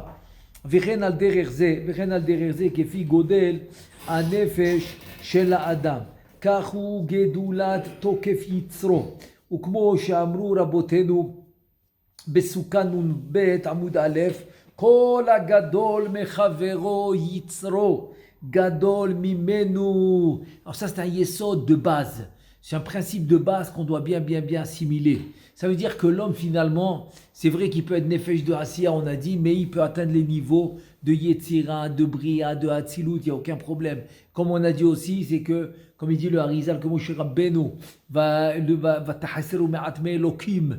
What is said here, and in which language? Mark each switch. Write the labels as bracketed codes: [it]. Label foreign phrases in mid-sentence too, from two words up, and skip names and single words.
[he] וכן על דרך זה כפי גודל הנפש של האדם, כך הוא גדולת תוקף יצרו, וכמו שאמרו רבותינו בסוכה נ"ב עמוד א', כל הגדול מחברו יצרו, גדול ממנו. [fr] Alors ça c'est un yesod de base, c'est un principe de base qu'on doit bien assimiler. Ça veut dire que l'homme finalement, c'est vrai qu'il peut être nefesh de Asiya, on a dit, mais il peut atteindre les niveaux de Yetzira, de Bria, de Hatzilut, il n'y a aucun problème. Comme on a dit aussi, c'est que, comme il dit le Harizal, que Moshe Rabbeinu va [he] ותחסרהו מעט מאלוקים.